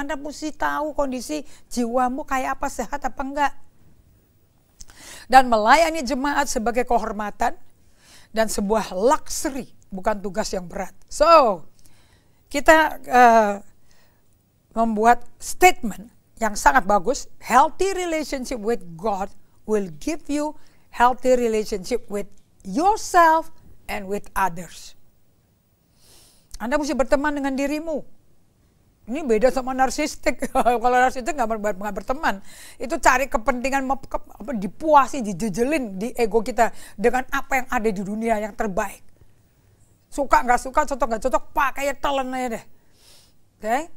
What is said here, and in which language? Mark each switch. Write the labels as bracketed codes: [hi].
[id] Anda mesti tahu kondisi jiwamu kayak apa, sehat apa enggak. Dan melayani jemaat sebagai kehormatan dan sebuah luxury, bukan tugas yang berat. So, kita membuat statement yang sangat bagus. [en] Healthy relationship with God will give you healthy relationship with yourself and with others. [id] Anda mesti berteman dengan dirimu. Ini beda sama narsistik. Kalau narsistik nggak berteman. Itu cari kepentingan, dipuasi, dijejelin di ego kita dengan apa yang ada di dunia yang terbaik. Suka nggak suka, cocok nggak cocok, pakai telan aja deh. Okay?